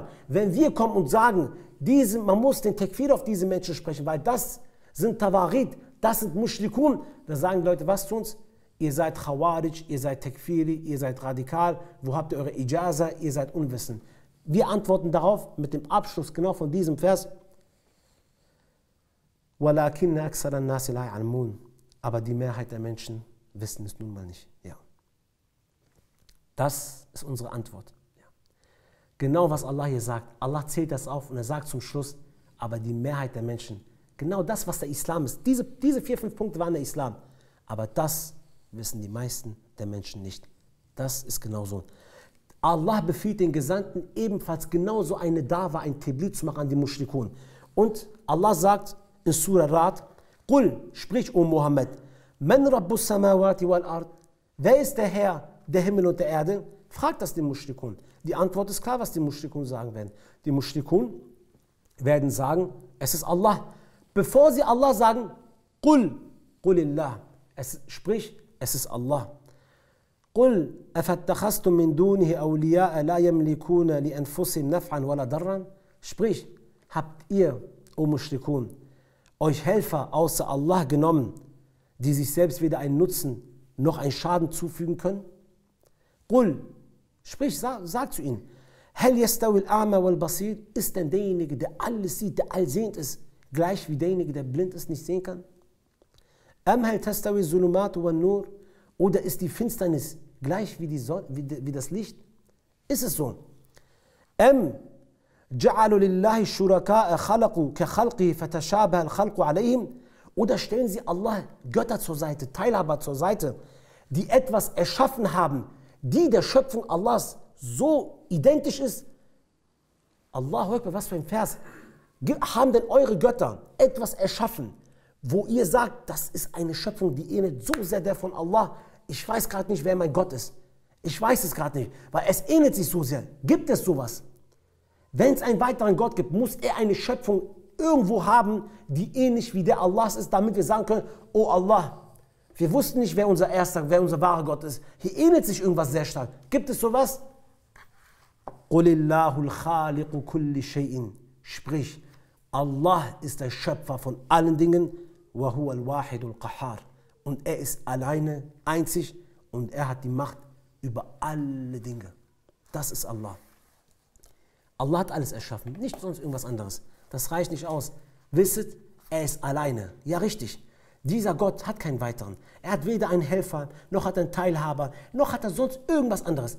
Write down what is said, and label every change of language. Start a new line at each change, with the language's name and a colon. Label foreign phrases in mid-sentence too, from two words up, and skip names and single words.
German: Wenn wir kommen und sagen, man muss den Takfir auf diese Menschen sprechen, weil das sind Tawarit, das sind Mushrikun, dann sagen die Leute, was zu uns? Ihr seid Khawarij, ihr seid Takfiri, ihr seid radikal, wo habt ihr eure Ijaza, ihr seid unwissend. Wir antworten darauf mit dem Abschluss genau von diesem Vers.
Arabic: وَلَكِنَّ أَكْثَرَ النَّاسِ لَا يَعْلَمُونَ.
German: Aber die Mehrheit der Menschen wissen es nun mal nicht. Ja. Das ist unsere Antwort. Ja. Genau was Allah hier sagt. Allah zählt das auf und er sagt zum Schluss, aber die Mehrheit der Menschen, genau das, was der Islam ist, diese 4-5 Punkte waren der Islam, aber das wissen die meisten der Menschen nicht. Das ist genauso. Allah befiehlt den Gesandten ebenfalls genauso eine Dawa, ein Tabligh zu machen an die Mushrikun. Und Allah sagt in Surah Ra'd, Qul, sprich, O Muhammad,
Arabic: من رب السماوات والأرض,
German: wer ist der Herr der Himmel und der Erde? Fragt das den Mushrikun. Die Antwort ist klar, was die Mushrikun sagen werden. Die Mushrikun werden sagen, es ist Allah. Bevor sie Allah sagen,
Arabic: قل، قل الله,
German: sprich, es ist Allah.
Arabic: قُلْ أَفَاتَّخَذْتُم مِّن دُونِهِ أَوْلِيَاءَ لَا يَمْلِكُونَ لِأَنفُسِهِمْ نَفْعًا وَلَا ضَرًّا.
German: Sprich, habt ihr, O Mushrikun, euch Helfer außer Allah genommen, die sich selbst weder einen Nutzen noch einen Schaden zufügen können? قُلْ, sprich, sag zu ihnen,
Arabic: هَلْ يَسْتَوِي الْأَعْمَى وَالْبَصِيرُ.
German: Ist denn derjenige, der alles sieht, der allsehend ist, gleich wie derjenige, der blind ist, nicht sehen kann?
Arabic: أَمْ هَلْ تَسْتَوِي الظُّلُمَاتُ وَالنُّورُ.
German: Oder ist die Finsternis gleich wie das Licht? Ist es so?
Arabic: جَعَلُوا لِلَّهِ شُرَكَاءَ خَلَقُوا كَخَلْقِهِ فَتَشَابَهَ الْخَلْقُ عَلَيْهِمْ.
German: Oder stellen sie Allah Götter zur Seite, Teilhaber zur Seite, die etwas erschaffen haben, die der Schöpfung Allahs so identisch ist?
Arabic: الله أكبر,
German: was für ein Vers. Haben denn eure Götter etwas erschaffen, wo ihr sagt, das ist eine Schöpfung, die ähnelt so sehr der von Allah? Ich weiß gerade nicht, wer mein Gott ist. Ich weiß es gerade nicht, weil es ähnelt sich so sehr. Gibt es sowas? Wenn es einen weiteren Gott gibt, muss er eine Schöpfung irgendwo haben, die ähnlich wie der Allahs ist, damit wir sagen können, oh Allah, Wir wussten nicht, wer unser erster, wer unser wahrer Gott ist. Hier ähnelt sich irgendwas sehr stark. Gibt es sowas?
Arabic: قل الله خالق كل شيء.
German: Sprich, Allah ist der Schöpfer von allen Dingen.
Arabic: وهو الواحد القهار.
German: Und er ist alleine, einzig und er hat die Macht über alle Dinge. Das ist Allah. Allah hat alles erschaffen, nicht sonst irgendwas anderes. Das reicht nicht aus. Wisset, er ist alleine. Ja, richtig. Dieser Gott hat keinen weiteren. Er hat weder einen Helfer, noch hat er einen Teilhaber, noch hat er sonst irgendwas anderes.